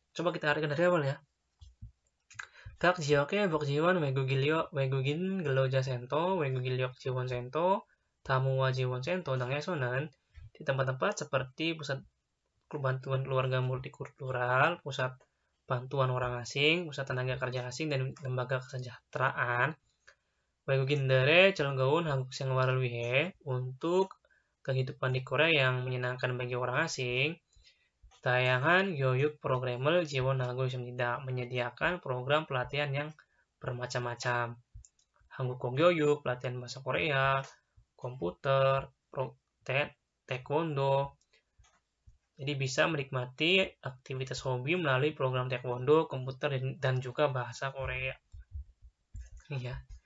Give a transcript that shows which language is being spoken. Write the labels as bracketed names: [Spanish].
[Indonesian] Coba kita artikan dari awal ya. [Korean] 각 지역의 복지원 외국인 근로자센터, 외국인력 지원센터, 다문화 지원센터 등에서는 [Indonesian] di tempat-tempat seperti pusat bantuan keluarga multikultural, pusat bantuan orang asing, pusat tenaga kerja asing, dan lembaga kesejahteraan. [Korean] 외국인들의 즐거운 한국 생활을 위해 [Indonesian] untuk kehidupan di Korea yang menyenangkan bagi orang asing. [Korean] 다양한 교육 프로그램을 지원하고 있습니다. [Indonesian] Menyediakan program pelatihan yang bermacam-macam. [Korean] 한국어 교육, [Indonesian] pelatihan bahasa Korea, komputer, taekwondo, Jadi bisa menikmati aktivitas hobi melalui program taekwondo, komputer, dan juga bahasa Korea. Iya.